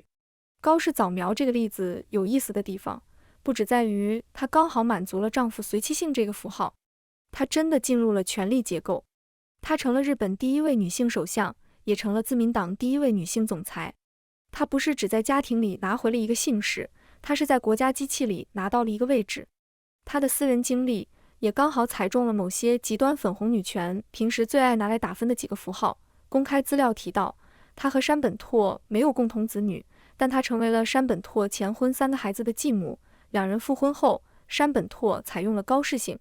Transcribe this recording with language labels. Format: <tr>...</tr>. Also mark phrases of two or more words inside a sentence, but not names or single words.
<zh>高市早苗這個例子有意思的地方，不只在於她剛好滿足了丈夫隨妻姓這個符號，她真的進入了權力結構。她成了日本第一位女性首相，也成了自民黨第一位女性總裁。她不是只在家庭裡拿回了一個姓氏，她是在國家機器裡拿到了一個位置。她的私人經歷也剛好踩中了某些極端粉紅女權平時最愛拿來打分的幾個符號。公開資料提到，她和山本拓沒有共同子女，但她成為了山本拓前婚3個孩子的繼母。兩人復婚後，山本拓採用了高氏姓。</zh>